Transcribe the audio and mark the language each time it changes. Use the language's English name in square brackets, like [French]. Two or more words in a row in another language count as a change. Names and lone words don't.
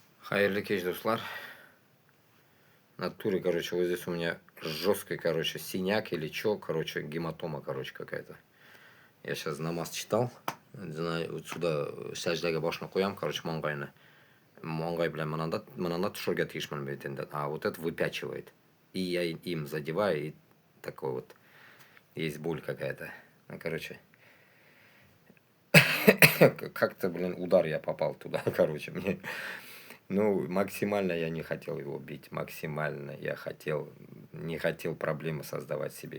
[Tatar] Хайырлы кеш, достар. [Russian] В натуре, короче, вот здесь у меня жесткий, короче, синяк или чё, короче, гематома, короче, какая-то. Я сейчас намаз читал. Вот сюда [Tatar] сәждәгә башны куям, [Russian] короче, маңгайны. [Tatar] Маңгай белән мынанда төшәргә тиешмен бит инде. [Russian] А вот это выпячивает. И я им задеваю, и такой вот есть боль какая-то. Ну, короче, как-то, блин, удар я попал туда, короче, мне. Ну, максимально я не хотел его бить, максимально я не хотел проблемы создавать себе.